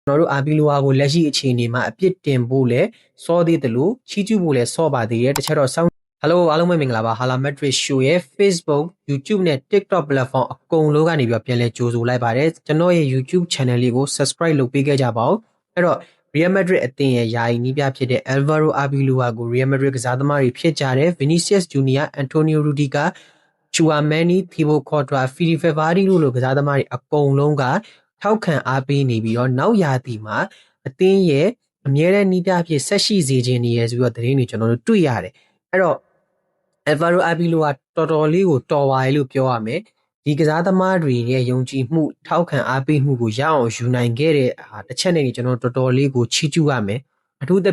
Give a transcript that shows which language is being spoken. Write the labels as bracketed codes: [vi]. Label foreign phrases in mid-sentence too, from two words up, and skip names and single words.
[my] ကျွန်တော်တို့အာဘီလိုဝါကိုလက်ရှိအခြေအနေမှာအပြစ်တင်ဖို့လဲစောသေးတယ်လို့ချီးကျူးဖို့လဲစောပါသေးတယ်တစ်ချက်တော့စောင့် Hello အားလုံးပဲမင်္ဂလာပါ Hala Madrid Show ရဲ့ Facebook YouTube နဲ့ TikTok platform အကုန်လုံးကနေပြီး ပြန်လဲကြိုဆိုလိုက်ပါတယ်ကျွန်တော်ရဲ့ YouTube channel လေးကို subscribe လုပ်ပေးခဲ့ကြပါဦးအဲ့တော့ Real Madrid အသင်းရဲ့ယာယီနီးပြဖြစ်တဲ့ Alvaro Arbeloa ကို Real Madrid က စားသမားတွေဖြစ်ကြတဲ့ Vinicius Junior Antonio Rudiger Tchouaméni Thibaut Courtois Fede Valverde တို့လိုကစားသမားတွေအကုန်လုံးကထောက်ခံအားပေးနေပြီးတော့နောက်ရာသီမှာအသင်းရဲ့အမြဲတမ်းနီးပြဖြစ်ဆက်ရှိစေခြင်းနေရဆိုပြီးတော့သတင်းတွေကျွန်တော်တို့တွေ့ရတယ်အဲ့တော့ Alvaro Arbeloa တော်တော်လေးကိုတော်ပါရဲ့လို့ပြောရမယ်ဒီကစားသမားတွေရဲ့ယုံကြည်မှုထောက်ခံအားပေးမှုကိုရအောင်ယူနိုင်ခဲ့တဲ့တစ်ချက်နဲ့ကျွန်တော်တော်တော်လေးကိုချီးကျူးရမယ်အထူးသဖြ